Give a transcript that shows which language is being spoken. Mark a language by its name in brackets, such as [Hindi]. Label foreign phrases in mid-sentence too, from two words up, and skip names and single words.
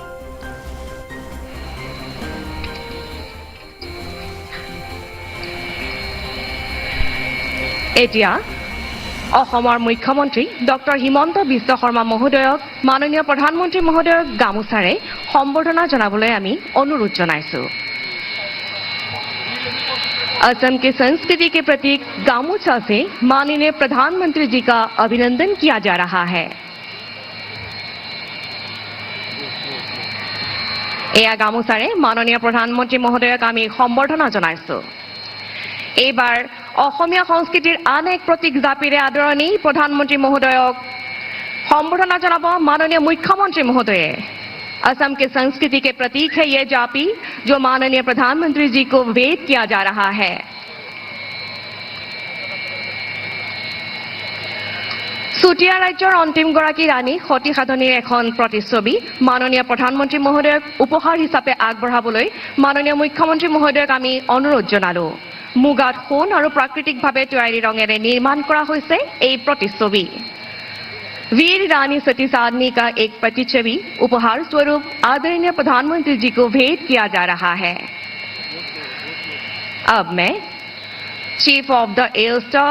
[Assamese] এতিয়া অসমৰ মুখ্যমন্ত্ৰী ডক্টৰ হিমন্ত বিশ্ব শৰ্মা মহোদয়ক মাননীয় প্ৰধানমন্ত্ৰী মহোদয়ক গামোচাৰে সম্বৰ্ধনা জনাবলৈ আমি অনুৰোধ জনাইছোঁ [Hindi] असम की संस्कृति के प्रतीक गामोछा से माननीय प्रधानमंत्री जी का अभिनंदन किया जा रहा है [Assamese] এয়া গামোচাৰে মাননীয় প্ৰধানমন্ত্ৰী মহোদয়ক আমি সম্বৰ্ধনা জনাইছোঁ এবাৰ অসমীয়া সংস্কৃতিৰ আন এক প্ৰতীক জাপিৰে আদৰণি প্ৰধানমন্ত্ৰী মহোদয়ক সম্বৰ্ধনা জনাব [Hindi] माननीय मुख्यमंत्री महोदय असम के संस्कृति के प्रतीक है ये जापी जो माननीय प्रधानमंत्री जी को वेद किया जा रहा है [Assamese] চুটীয়া ৰাজ্যৰ অন্তিম গৰাকী ৰাণী সতী সাধনীৰ এখন প্ৰতিচ্ছবি মাননীয় প্ৰধানমন্ত্ৰী মহোদয়ক উপহাৰ হিচাপে আগবঢ়াবলৈ মাননীয় মুখ্যমন্ত্ৰী মহোদয়ক আমি অনুৰোধ জনালোঁ মুগাত সোণ আৰু প্ৰাকৃতিক ভাৱে তৈয়াৰী ৰঙেৰে নিৰ্মাণ কৰা হৈছে এই প্ৰতিচ্ছবি [Hindi] वीर रानी सती साधनी का एक प्रतिच्छवि उपहार स्वरूप आदरणीय प्रधानमंत्री जी को भेंट किया जा रहा है। अब मैं चीफ ऑफ द एयर स्टाफ